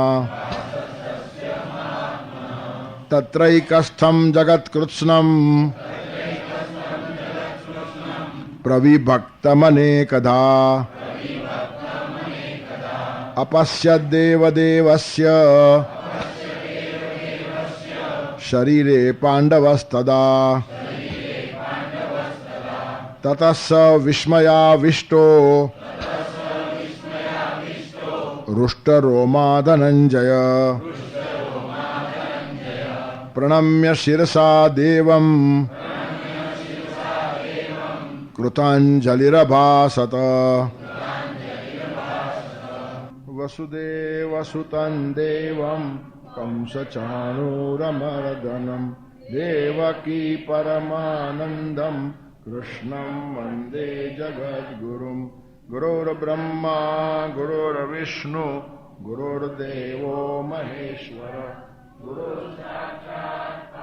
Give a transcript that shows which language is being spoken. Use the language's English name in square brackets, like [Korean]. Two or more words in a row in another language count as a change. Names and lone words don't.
[Sanskrit] તત્રૈકસ્થં જગત્કૃત્સ્નં પ્રવિભક્તમનેકધા અપશ્યદ્દેવદેવસ્ય શરીરે પાંડવસ્તદા તતઃ વિસ્મયાવિષ્ટો रुष्टरोमा धनञ्जय प्रणम्य शिरसा देवं कृताञ्जलिरभासत वसुदेवसुतं देवं कंसचाणूरमर्दनं देवकी परमानन्दं कृष्णं वन्दे जगद्गुरुं गुरुर्ब्रह्मा गुरुर्विष्णु गुरुर्देवो महेश्वर गुरुर्साक्षात्